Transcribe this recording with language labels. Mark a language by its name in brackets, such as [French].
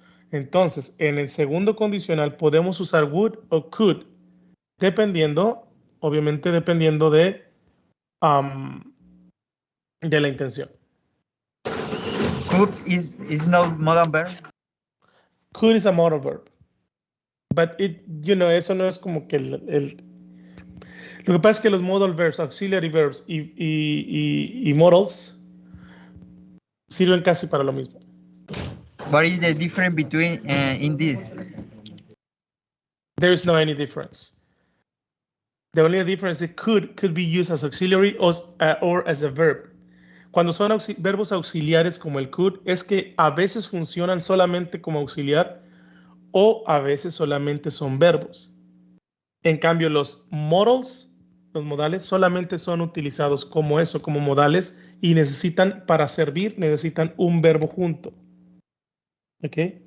[Spanish] Entonces, en el segundo condicional podemos usar would o could, dependiendo, obviamente dependiendo de la intención. [English] Could is not modern verb. Could is a modal verb. [Spanish] But eso no es como que lo que pasa es que los modal verbs, auxiliary verbs y modals sirven casi para lo mismo. [English] What is the difference between in this? There is no any difference. The only difference is could be used as auxiliary or as a verb. [Spanish] Cuando son verbos auxiliares como el could, es que a veces funcionan solamente como auxiliar o a veces solamente son verbos. En cambio, los modals, los modales, solamente son utilizados como eso, como modales, y para servir, necesitan un verbo junto. ¿Ok?